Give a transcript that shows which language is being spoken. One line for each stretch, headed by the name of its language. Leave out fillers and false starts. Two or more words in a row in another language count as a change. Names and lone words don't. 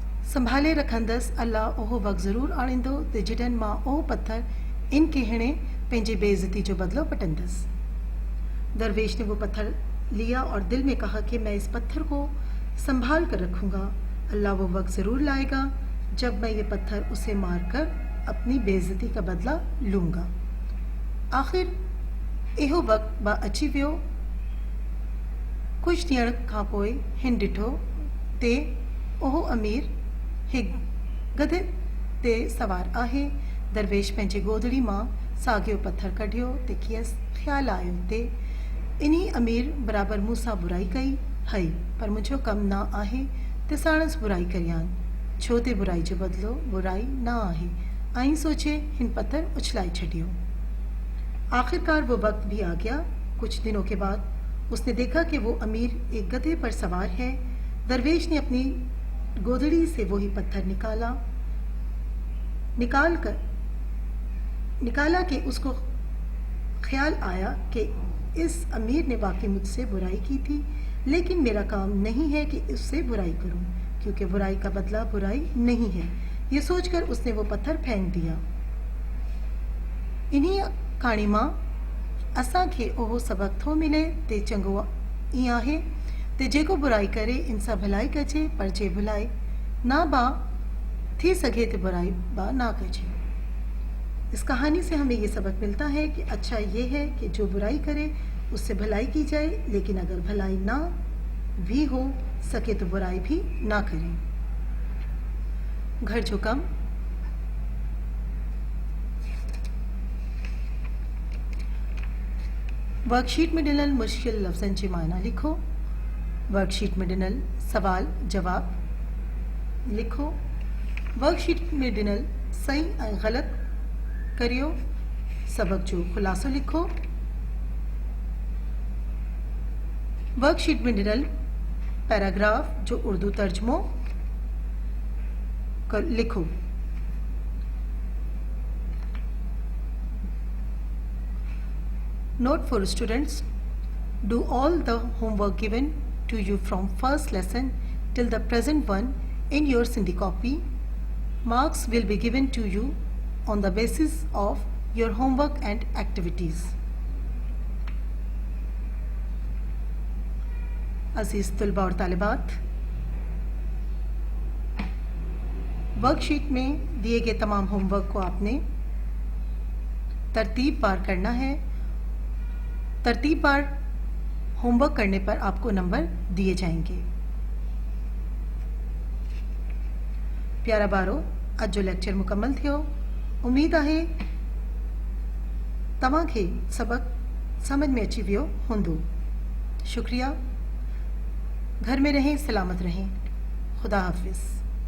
Sindhi: संभाले रखंदसि अल्लाह उहो वक़्तु ज़रूरु आणींदो त जॾहिं मां उहो पत्थर इन के हिणे पंहिंजी बेइज्जती जो बदलो पटंदसि।
Urdu: درویش نے وہ پتھر لیا اور دل میں کہا کہ میں اس پتھر کو سنبھال کر رکھوں گا، اللہ وہ وقت ضرور لائے گا جب میں یہ پتھر اسے مار کر اپنی بے عزتی کا بدلہ لوں گا.
Sindhi: आखिर इहो वक्त बि अची वियो। कुछ ॾींहं खां पोइ हिन ॾिठो ते उहो अमीर हिकु गधे ते सवार आहे। दरवेश पंहिंजी गोदड़ी मां साॻियो पत्थर कढियो ते खेसि ख़्यालु आयो ते इन्ही अमीर बराबरि मूं सां बुराई कई हई, पर मुंहिंजो कमु न आहे त साणसि बुराई करियां, छो ते बुराई जो बदिलो बुराई न आहे। ऐं सोचे हिन पत्थर उछलाई छॾियो।
Urdu: آخر کار وہ وقت بھی آ گیا. کچھ دنوں کے بعد اس نے دیکھا کہ وہ امیر ایک گدھے پر سوار ہے. درویش نے اپنی گودڑی سے وہی پتھر نکالا کہ اس کو خیال آیا کہ اس امیر نے واقعی مجھ سے برائی کی تھی، لیکن میرا کام نہیں ہے کہ اس سے برائی کروں، کیونکہ برائی کا بدلہ برائی نہیں ہے. یہ سوچ کر اس نے وہ پتھر پھینک دیا.
Sindhi: इन्हीं कहाणी मां असांखे उहो सबक थो मिले ते चङो ईअं आहे ते जेको बुराई करे इंसां भलाई कजे, पर जे भलाई ना बा थी सके तो बुराई बा ना कजे।
Urdu: اس کہانی سے ہمیں یہ سبق ملتا ہے کہ اچھا یہ ہے کہ جو برائی کرے اس سے بھلائی کی جائے، لیکن اگر بھلائی نہ بھی ہو سکے تو برائی بھی نہ کریں.
Sindhi: घर जो कम वर्कशीट में ॾिनल मुश्किल लफ़्ज़नि जी माना लिखो। वर्कशीट में ॾिनल सवाल जवाब लिखो। वर्कशीट में ॾिनल सही ऐं ग़लति करियो। सबक जो ख़ुलासो लिखो। वर्कशीट में ॾिनल पैराग्राफ जो उर्दू तर्जुमो लिखो।
English: Note for students: do all the homework given to you from first lesson till the present one in your Sindhi copy. Marks will be given to you on the basis of your homework and activities.
Urdu: عزیز طلبہ اور طالبات، ورک شیٹ میں دیے گئے تمام ہوم ورک کو آپ نے ترتیب پار کرنا ہے. ترتیب پار ہوم ورک کرنے پر آپ کو نمبر دیے جائیں گے.
Sindhi: प्यारा बारो, अज जो लेक्चर मुकम्मल थियो। उम्मीद है तव्हांखे सबक समझ में अची वियो हूंदो। शुक्रिया।
Urdu: گھر میں رہیں، سلامت رہیں. خدا حافظ.